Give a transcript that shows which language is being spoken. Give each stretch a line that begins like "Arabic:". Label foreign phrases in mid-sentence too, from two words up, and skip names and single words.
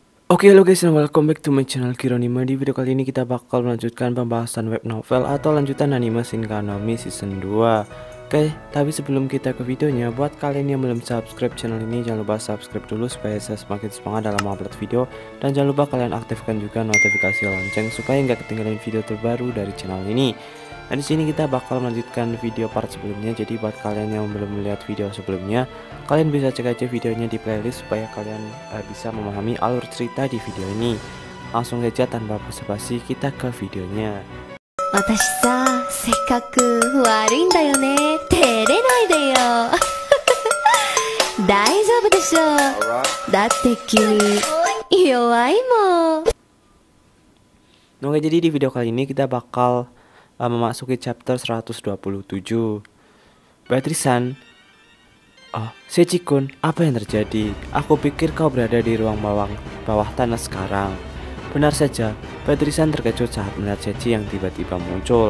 English: Oke, halo guys, and welcome back to my channel Kironima.
Indonesian: Di video kali ini kita bakal melanjutkan pembahasan
English: web novel
Indonesian: atau lanjutan anime Shinkanami season 2. Oke, tapi sebelum kita ke videonya, buat kalian yang belum subscribe channel ini, jangan lupa subscribe dulu supaya saya semakin semangat dalam
English: upload video.
Indonesian: Dan jangan lupa kalian aktifkan juga notifikasi lonceng supaya nggak ketinggalan video terbaru dari channel ini. Nah, di sini kita bakal melanjutkan video part sebelumnya. Jadi buat kalian yang belum melihat video sebelumnya, kalian bisa cek aja videonya di playlist supaya kalian bisa memahami alur cerita di video ini. Langsung saja tanpa basa-basi kita ke videonya.
Japanese: 私さ、せっかく悪いんだよね。照れないでよ。大丈夫でしょ。だって君、弱いもん。
Indonesian: Oke, jadi di video kali ini kita bakal memasuki chapter 127. Beatrice-san, oh, Seiji-kun, apa yang terjadi? Aku pikir kau berada di ruang bawah tanah sekarang. Benar saja, Beatrice-san terkejut saat melihat Seiji yang tiba-tiba muncul.